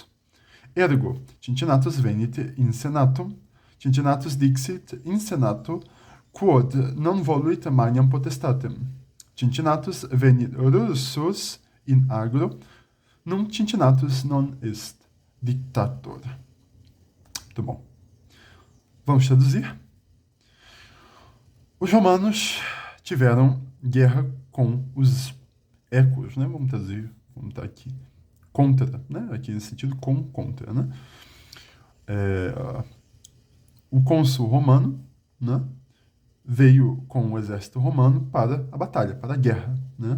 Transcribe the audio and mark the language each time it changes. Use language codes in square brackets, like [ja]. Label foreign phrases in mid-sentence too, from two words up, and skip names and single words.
[la] Ergo, Cincinnatus venit in senatum. Cincinnatus dixit in senatu, quod non voluit maniam potestatem. Cincinnatus venit rursus in agro, num Cincinnatus non est dictator. [pt] Muito bom. Vamos traduzir. Os romanos tiveram guerra com os ecos, né? Vamos traduzir, vamos estar aqui. Contra, né? Aqui nesse sentido, contra, né? O cônsul romano, né, veio com o exército romano para a batalha, para a guerra, né?